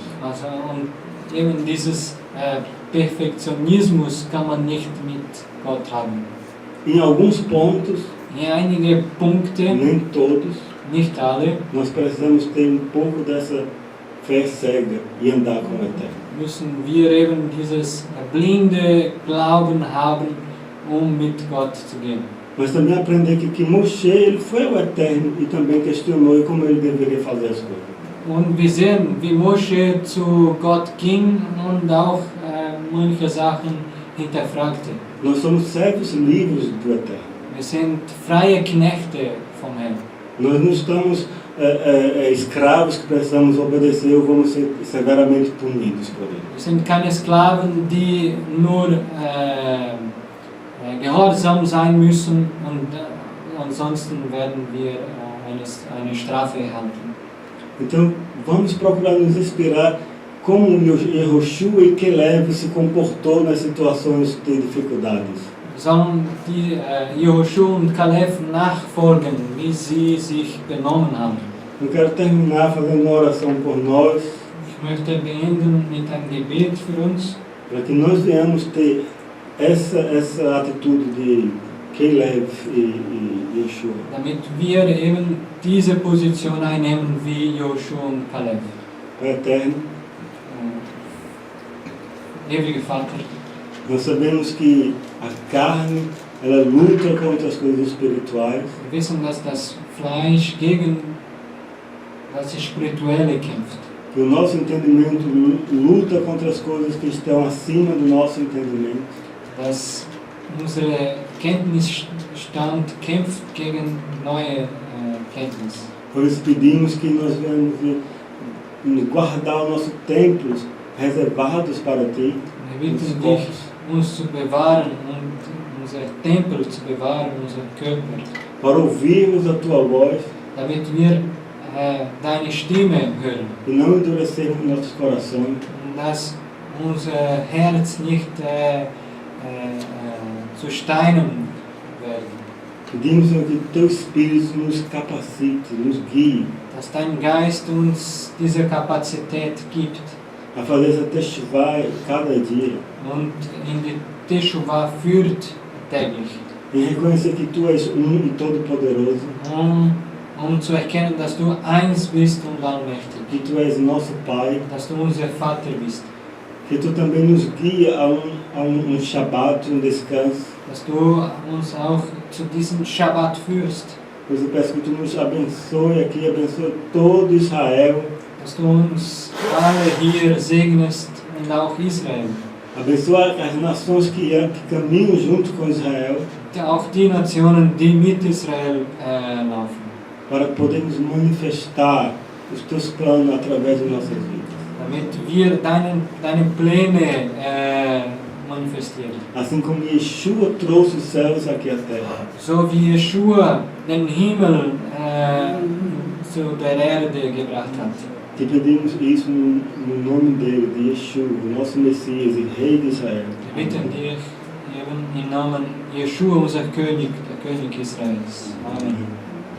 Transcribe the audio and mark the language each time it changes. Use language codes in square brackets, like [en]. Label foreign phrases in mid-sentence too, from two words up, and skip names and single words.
[de] Also, und eben dieses Perfektionismus kann man nicht mit Gott haben. [pt] Em alguns pontos, [de] in einige Punkte, [pt] nem todos, [de] nicht alle, [pt] nós precisamos ter pouco dessa fé cega e andar com o Eterno. [de] Müssen wir eben dieses blinde Glauben haben, mit Gott zu gehen. [pt] Mas também aprender que Moshe ele foi ao Eterno e também questionou como ele deveria fazer as coisas. [de] Und wir sehen, wie Moshe zu Gott ging und auch manche Sachen hinterfragte. [pt] Nós somos servos livres do Eterno. [de] Wir sind freie Knechte vom Herrn. [pt] Nós não estamos escravos que precisamos obedecer ou vamos ser severamente punidos por ele. [de] Wir sind keine Sklaven, die nur gehorsam sein müssen und ansonsten werden wir eine Strafe erhalten. [pt] Então, vamos procurar nos inspirar como Y'hoshua e Caleb se comportou nas situações de dificuldades. [de] Sollen die Y'hoshua und Caleb nachfolgen, wie sie sich benommen haben. [pt] Eu quero terminar fazendo uma oração por nós. [de] Ich möchte beenden mit einem Gebet für uns. [pt] Para que nós venhamos ter essa atitude de Caleb e Y'hoshua. [de] Damit wir eben diese Position einnehmen wie Y'hoshua und Caleb. [pt] Pai Eterno, [de] ewiger Vater, [pt] nós sabemos que a carne ela luta contra as coisas espirituais. [de] wir wissen, dass das Fleisch gegen das Spirituelle kämpft. [pt] E o nosso entendimento luta contra as coisas que estão acima do nosso entendimento. [de] Dass unsere Kenntnisstand kämpft gegen neue Kenntnis. [pt] Por isso pedimos que nós venhamos guardar os nossos templos reservados para Ti, [de] Wir [pt] nossos [de] bitten dich, [pt] corpos, [de] uns zu bewahren und unser Tempel zu bewahren, unser Körper, [pt] para ouvirmos a Tua voz [de] damit wir deine Stimme hören [pt] e não endurecermos nossos corações. [de] und dass unser Herz nicht zu Steinen werden. [pt] Pedimos, Senhor, que Teu Espírito nos capacite, nos guie [de] Dass dein Geist uns diese Kapazität gibt [pt] a fazer essa teshuvah cada dia, [de] und in die Teshuvah führt täglich, [pt] em reconhecer que Tu és e todo-poderoso, [de] um zu erkennen, dass du eins bist und allmächtig, [pt] que Tu és nosso Pai, [de] dass du unser Vater bist, [pt] que Tu também nos guia a Shabbat, descanso. [de] dass du uns auch zu diesem Shabbat führst, [pt] Pois eu peço que Tu nos abençoe aqui, abençoe todo Israel, [de] dass du uns alle hier segnest und auch Israel, [pt] abençoe as nações que caminham junto com Israel, [de] auch die Nationen, die mit Israel laufen, [pt] para podermos manifestar os Teus planos através de nossas vidas. [de] damit wir deine Pläne manifestieren. [pt] Assim como Yeshua trouxe os céus aqui à terra, [de] So wie Yeshua den Himmel zu der Erde gebracht hat. [pt] te pedimos isso no nome dele, de Yeshua, o nosso Messias e Rei de Israel. [de] Wir bitten dich eben im Namen Yeshua, unser König, der König Israels. Amen.